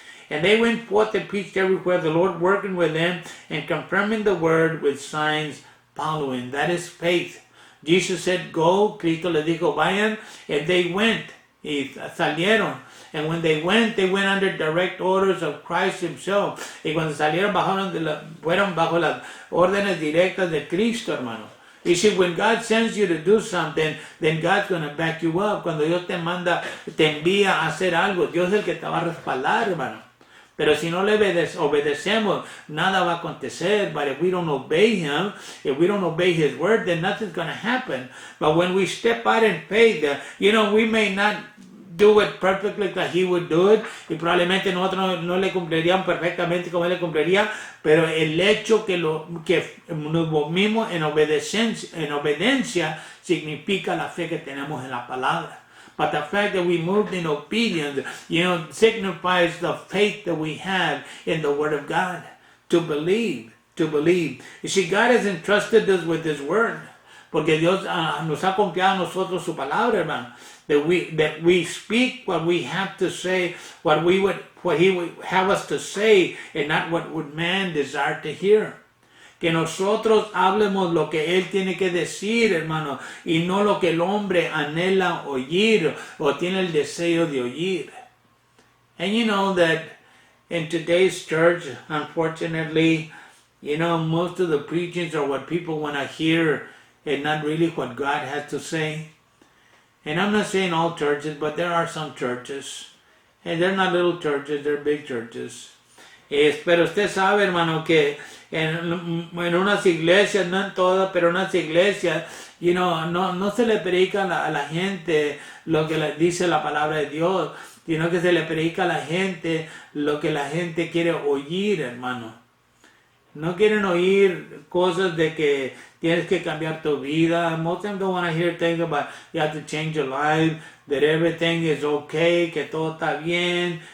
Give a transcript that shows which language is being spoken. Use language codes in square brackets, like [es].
[en] And they went forth and preached everywhere, the Lord working with them and confirming the word with signs following. That is faith. Jesus said, go. [es] Cristo les dijo, vayan. [en] And they went. [es] Y salieron. [en] And when they went under direct orders of Christ Himself. [es] Y cuando salieron, fueron bajo las órdenes directas de Cristo, hermano. [en] You see, when God sends you to do something, then God's going to back you up. [es] Cuando Dios te envía a hacer algo, Dios es el que te va a respaldar, hermano. Pero si no le obedecemos, nada va a acontecer. [en] But if we don't obey Him, if we don't obey His word, then nothing's going to happen. But when we step out in faith, you know, we may not do it perfectly like He would do it. [es] Y probablemente nosotros no le cumpliríamos perfectamente como Él le cumpliría. Pero el hecho que nos movimos en obediencia significa la fe que tenemos en la palabra. [en] But the fact that we moved in obedience, you know, signifies the faith that we have in the Word of God. To believe. You see, God has entrusted us with His Word. [es] Porque Dios nos ha confiado a nosotros su palabra, hermano. [en] That we speak what we have to say, what He would have us to say, and not what would man desire to hear. [es] Que nosotros hablemos lo que Él tiene que decir, hermano, y no lo que el hombre anhela oír o tiene el deseo de oír. [en] And you know that in today's church, unfortunately, you know, most of the preachings are what people want to hear and not really what God has to say. And I'm not saying all churches, but there are some churches. And they're not little churches, they're big churches. [es] Pero usted sabe, hermano, que en unas iglesias, no en todas, pero en unas iglesias, [en] you know, [es] no se le predica a la gente lo que le dice la palabra de Dios, sino que se le predica a la gente lo que la gente quiere oír, hermano. No quieren oír cosas de que tienes que cambiar tu vida. [en] Most of them don't want to hear things about you have to change your life, that everything is okay, [es] que todo está bien.